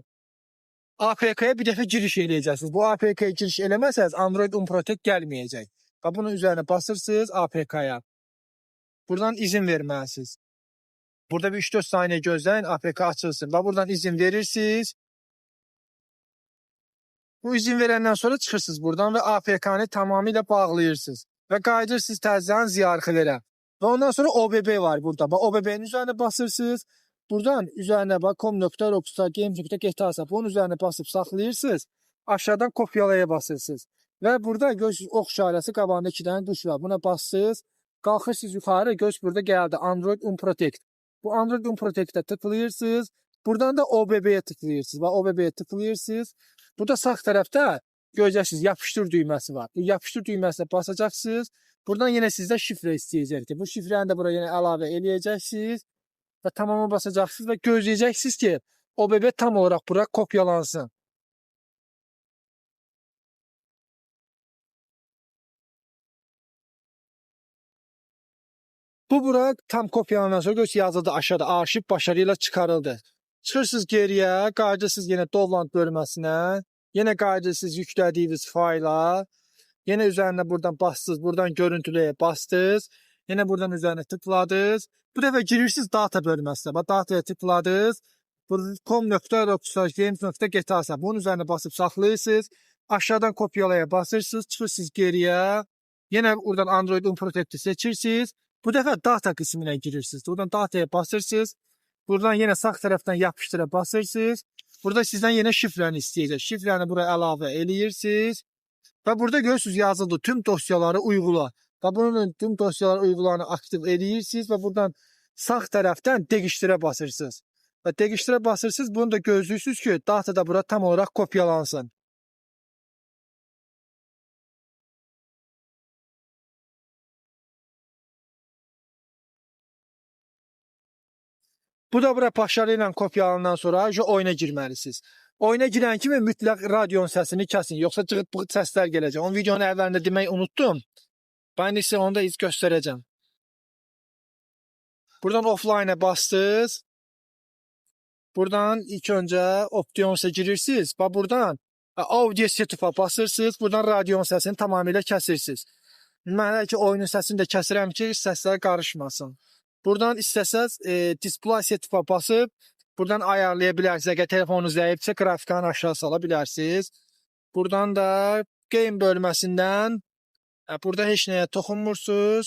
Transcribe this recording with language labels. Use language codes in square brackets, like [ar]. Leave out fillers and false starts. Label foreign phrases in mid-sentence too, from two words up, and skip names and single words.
[az] APK-ya bir dəfə giriş eləyəcəksiniz. Bu APK-ya giriş eləməsəniz Android Unprotect gəlməyəcək. Və bunun üzerine basırsınız APK-ya. Buradan izin verməlisiniz. Burada bir 3-4 saniye gözləyin, APK açılsın. Və buradan izin verirsiniz. Bu izin verenden sonra çıxırsınız buradan ve APK-nı tamamıyla bağlayırsınız. Ve qayıdırsınız təzədən ziyarələrə. Ve ondan sonra OBB var burada. OBB'nin üzerine basırsınız. Buradan üzerine bak com.rockstargames.gta bunun üzerine basıp saxlayırsınız. Aşağıdan kopyalaya basırsınız. Ve burada görürsünüz ox işarəsi qabağında 2 dənə tuş var. Buna basırsınız. Qalxırsınız yuxarı. Göz burada geldi. Android Unprotect. Bu Android Unprotect'e tıklayırsınız. Buradan da OBB'ye tıklayırsınız. [tr] Ve OBB'ye tıklayırsınız. Burada sağ tarafta göreceksiniz yapıştır düğmesi var. Bu yapıştır düğmesine basacaksınız. Buradan yine sizde şifre isteyecektir. [az] Bu şifreni de buraya yine əlavə eləyəcəksiniz. [tr] Ve tamama basacaksınız ve gözleyeceksiniz ki OBB tam olarak bura kopyalansın. [az] Bu bura tam kopyalanan sonra görürsünüz yazıldı aşağıda [tr] arşiv başarıyla çıkarıldı. [az] Çıxırsınız geriyə, qayıdırsınız yenə download bölməsinə. Yenə qayıdırsınız yüklədiyiniz fayla. Yenə üzerine buradan bastınız, buradan görüntülüye bastınız. Yenə buradan üzerine tıkladınız. Bu dəfə girirsiniz data bölməsinə. Bax dataya tıkladınız. com.rockstargames.gta bunun üzerine basıp saxlayırsınız. Aşağıdan kopyalaya basırsınız, çıxırsınız geriyə. [tr] Yine buradan Android Unprotect'i seçirsiniz. Bu defa data kısmına girirsiniz. Buradan dataya basırsınız. Buradan yine sağ taraftan yapıştıra basırsınız. [az] Burada sizden yine şifrəni istəyəcək. Şifrəni buraya əlavə eləyirsiniz. Və burada görürsünüz yazıldı [tr] tüm dosyaları uygula. [az] Və bunun [tr] tüm dosyaları uygulayanı [az] aktiv eləyirsiniz və buradan sağ tərəfdən değiştirə basırsınız. Və değiştirə basırsınız. Bunu da gözləyirsiniz ki, data da bura tam olaraq kopyalansın. Bu da bura başarı ilə kopyalanan sonra oyuna girməlisiniz. Oyuna girən kimi mütləq radionun səsini kəsin, yoxsa cığıt-bığıt səslər gələcək. Onun videonun əvvəlində demək unutdum. [tr] Ben ise onu da iz göstereceğim. Buradan offline'a bastınız. [az] Buradan ilk önce optionsa girirsiniz. Ve buradan [en] audio setup'a [az] basırsınız. Buradan radionun səsini tamamıyla kəsirsiniz. Mən ki oyunun səsini də kəsirəm ki səslər qarışmasın. Buradan istəsəz [en] display setup'a [az] basıb buradan ayarlaya bilərsiniz. Əgər telefonunuz zəifsə qrafikanı aşağı sala bilərsiniz. Buradan da game bölməsindən burada heç nəyə toxunmursunuz.